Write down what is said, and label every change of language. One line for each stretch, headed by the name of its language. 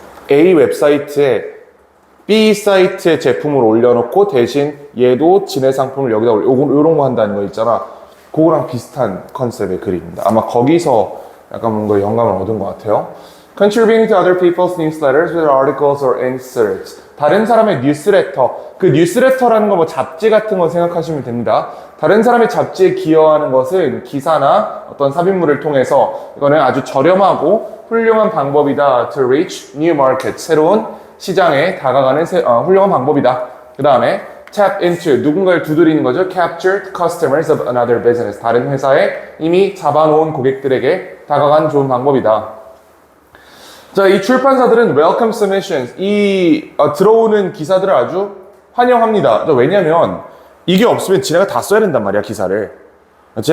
Korean: A 웹사이트에 B 사이트에 제품을 올려놓고 대신 얘도 지네 상품을 여기다 요런 거 한다는 거 있잖아. 그거랑 비슷한 컨셉의 글입니다. 아마 거기서 약간 뭔가 영감을 얻은 것 같아요.
English: Contributing to other people's newsletters with articles or inserts.
Korean: 다른 사람의 뉴스레터. 그 뉴스레터라는 거 뭐 잡지 같은 거 생각하시면 됩니다. 다른 사람의 잡지에 기여하는 것은 기사나 어떤 삽입물을 통해서 이거는 아주 저렴하고 훌륭한 방법이다.
English: To reach new market.
Korean: 새로운 시장에 다가가는 훌륭한 방법이다. 그 다음에
English: tap into,
Korean: 누군가를 두드리는 거죠.
English: captured customers of another business.
Korean: 다른 회사에 이미 잡아놓은 고객들에게 다가간 좋은 방법이다. 자, 이 출판사들은
English: welcome submissions,
Korean: 들어오는 기사들을 아주 환영합니다. 왜냐면 이게 없으면 지네가 다 써야 된단 말이야, 기사를. 그렇지?